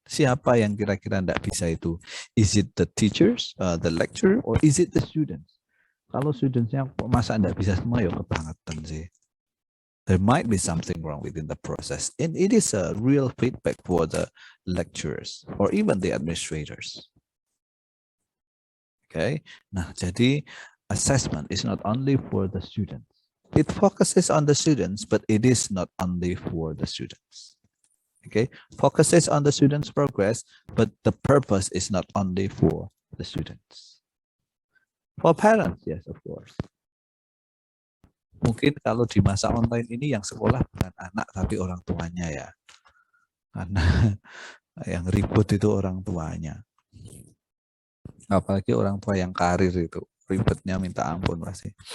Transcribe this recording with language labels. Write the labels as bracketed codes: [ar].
[id] Siapa yang kira-kira tidak bisa itu? [en] Is it the teachers, the lecturer, or is it the students? [id] Kalau studentsnya masa tidak bisa semua, ya kebangetan sih. [en] There might be something wrong within the process. And it is a real feedback for the lecturers or even the administrators. Okay. [id] Nah, jadi [en] assessment is not only for the students. It focuses on the students, but it is not only for the students. Okay, focuses on the students' progress, but the purpose is not only for the students. For parents, yes, of course. [id] Mungkin kalau di masa online ini yang sekolah bukan anak tapi orang tuanya ya. Karena yang ribut itu orang tuanya. Apalagi orang tua yang karir itu ribetnya minta ampun pasti.